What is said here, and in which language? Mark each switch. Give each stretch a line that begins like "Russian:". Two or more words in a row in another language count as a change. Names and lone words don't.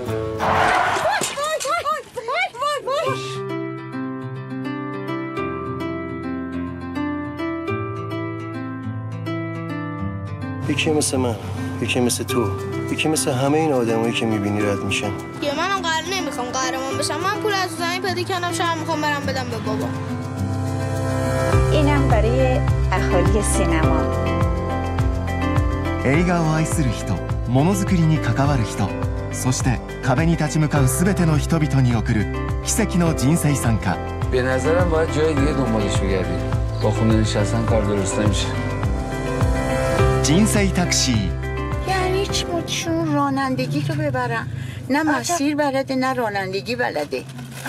Persian: یکی مثل من، یکی مثل تو، یکی مثل همه این آدمایی که میبینی رد میشن. یه منم قرار نمیخوام قهرمان بشم. من پول از زمین پیدا کردم، شب میخوام برم بدم به بابا. اینم برای اهالی سینما.
Japanese: 映画を愛する人、ものづくりに関わる人、そして壁に立ち向かうすべての人々に送る奇跡の人生参加。
Persian: به نظرم باید جای دیگه دنبالش بگردیم. با خونه نشستن کار درست نمیشه.
Japanese: 人生タクシー
Persian: یعنی چی مچون رانندگی رو ببرن؟ نه مسیر بلده نه رانندگی بلده.